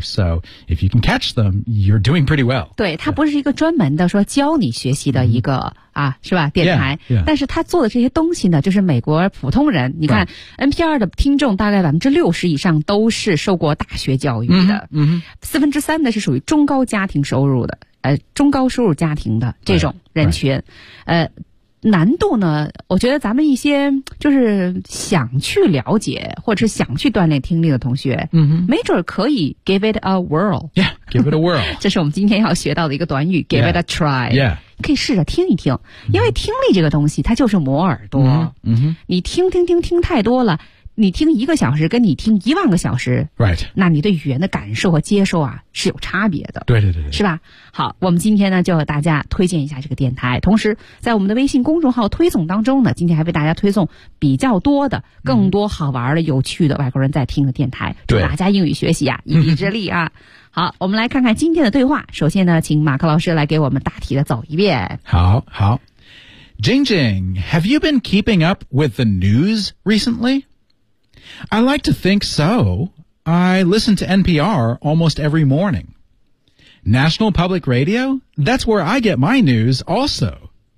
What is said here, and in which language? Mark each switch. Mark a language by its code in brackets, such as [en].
[en] So if you can catch them, you're doing pretty well. [zh] 对，它不是一个专门的说教你学习的一个、mm-hmm. 啊，是吧？电台， [en] yeah, yeah. [zh] 但是他做的这些东西呢，就是美国普通人。你看、 [en] right. [zh] ，NPR 的听众大概60%以上都是受过大学教育的，4/3呢是属于中高家庭收入的，中高收入家庭的这种人群， [en] right. [zh] 难度呢，我觉得咱们一些就是想去了解或者是想去锻炼听力的同学，嗯哼，没准可以 [en] give it a whirl， yeah， give it a whirl， [zh] 这是我们今天要学到的一个短语， [en] yeah. give it a try， yeah。 [zh] 可以试着听一听，因为听力这个东西它就是磨耳朵、嗯、你听太多了，你听一个小时跟你听10,000个小时、 [en] right. [zh] 那你对语言的感受和接受啊是有差别的，对对对对，是吧？好，我们今天呢就和大家推荐一下这个电台，同时在我们的微信公众号推送当中呢，今天还为大家推送比较多的更多好玩的、嗯、有趣的外国人在听的电台，祝大家英语学习啊一臂之力啊。好，我们来看看今天的对话。首先呢，请马克老师来给我们大体的走一遍。好，好。 [en] Jing Jing, have you been keeping up with the news recently? I like to think so. I listen to NPR almost every morning. National Public Radio? That's where I get my news also.